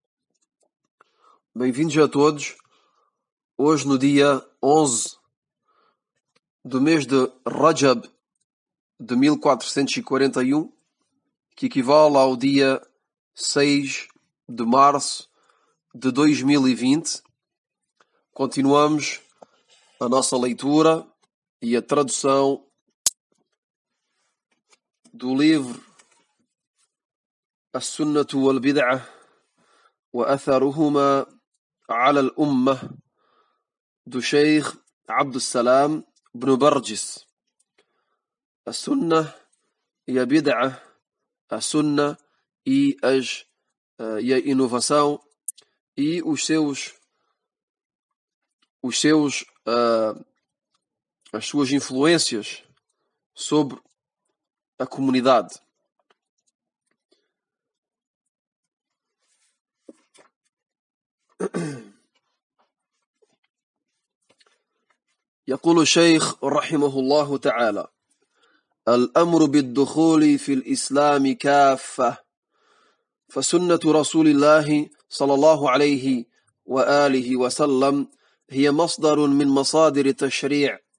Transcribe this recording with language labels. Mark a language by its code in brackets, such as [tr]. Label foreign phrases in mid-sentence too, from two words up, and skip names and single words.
[pt] Bem-vindos a todos. Hoje, no dia 11 do mês de Rajab de 1441, que equivale ao dia 6 de março de 2020, continuamos a nossa leitura e a tradução do livro As-Sunnatu wal-Bid'ah wa Atharuhuma ala al-Ummah do Sheikh Abdul Salam ibn Barjis. A Sunnah e a Bid'ah, a Sunnah e a inovação e as suas influências sobre a comunidade. [ar] يقول الشيخ رحمه الله تعالى: الأمر بالدخول في الإسلام كافة، فسنة رسول الله صلى الله عليه وآله وسلم هي مصدر من مصادر التشريع،